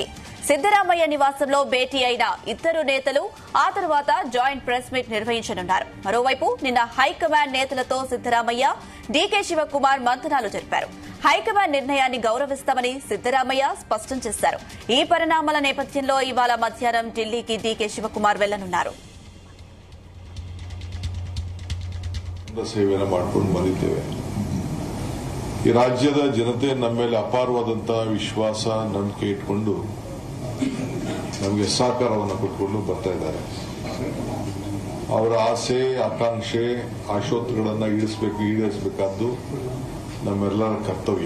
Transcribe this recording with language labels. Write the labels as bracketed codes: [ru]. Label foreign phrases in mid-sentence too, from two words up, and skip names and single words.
[te] సిద్దరామయ్య నివాసంలో భేటీ అయిన ఇద్దరు నేతలు ఆ తర్వాత [en] joint press meet [te] నిర్వహించనున్నారు. మరోవైపు నిన్న హైకమాండ్ నేతలతో సిద్దరామయ్య, డీకే శివకుమార్ మంతనాలు జరిపారు. హైకమాండ్ నిర్ణయాన్ని గౌరవిస్తామని సిద్దరామయ్య స్పష్టం చేశారు. ఈ పరిణామాల నేపథ్యంలో ఇవాళ మధ్యాహ్నం ఢిల్లీకి డీకే శివకుమార్ వెళ్లనున్నారు. [kn] ಸೇವೆಯನ್ನು ಮಾಡಿಕೊಂಡು ಬಂದಿದ್ದೇವೆ. ಈ ರಾಜ್ಯದ ಜನತೆ ನಮ್ಮ ಮೇಲೆ ಅಪಾರವಾದಂತಹ ವಿಶ್ವಾಸ, ನಂಬಿಕೆ ಇಟ್ಕೊಂಡು ನಮಗೆ ಸಹಕಾರವನ್ನು ಕೊಟ್ಕೊಂಡು ಬರ್ತಾ ಇದ್ದಾರೆ. ಅವರ ಆಸೆ, ಆಕಾಂಕ್ಷೆ, ಆಶೋತ್ತರಗಳನ್ನು ಈಡೇರಿಸಬೇಕಾದ್ದು ನಮ್ಮೆಲ್ಲರ ಕರ್ತವ್ಯ.